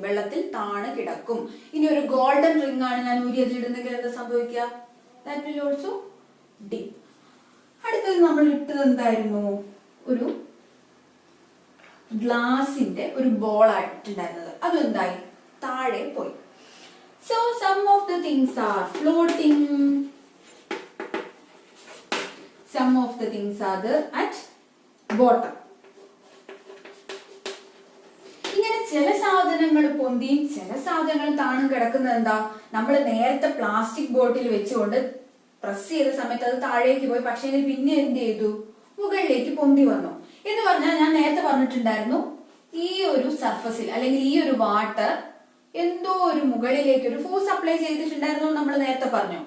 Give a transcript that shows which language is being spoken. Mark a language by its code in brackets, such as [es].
[ml] വെള്ളത്തിൽ താണു കിടക്കും. ഇനി ഒരു ഗോൾഡൻ റിംഗ് ആണ് ഞാൻ ഊരിയതിലിടുന്നെങ്കിൽ എന്താ സംഭവിക്കുക? [en] That will also dip. [ml] അടുത്തത് നമ്മൾ ഇട്ടത് എന്തായിരുന്നു? ഒരു ഗ്ലാസിന്റെ ഒരു ബോൾ ആയിട്ടുണ്ടായിരുന്നത്. അതെന്തായി? താഴെ പോയി. [en] So some of the things are floating, some of the things are there at bottom. [ml] ഇങ്ങനെ ചില സാധനങ്ങൾ പൊന്തിയും ചില സാധനങ്ങൾ താണും കിടക്കുന്നത് എന്താ? നമ്മൾ നേരത്തെ പ്ലാസ്റ്റിക് ബോട്ടിൽ വെച്ചുകൊണ്ട് പ്രസ് ചെയ്ത സമയത്ത് അത് താഴേക്ക് പോയി. പക്ഷേ പിന്നെ എന്ത് ചെയ്തു? മുകളിലേക്ക് പൊന്തി വന്നു എന്ന് പറഞ്ഞാൽ ഞാൻ നേരത്തെ പറഞ്ഞിട്ടുണ്ടായിരുന്നു, ഈ ഒരു സർഫസിൽ അല്ലെങ്കിൽ ഈ ഒരു വാട്ടർ എന്തോ ഒരു മുകളിലേക്ക് ഒരു ഫോഴ്സ് അപ്ലൈ ചെയ്തിട്ടുണ്ടായിരുന്നു നമ്മൾ നേരത്തെ പറഞ്ഞു.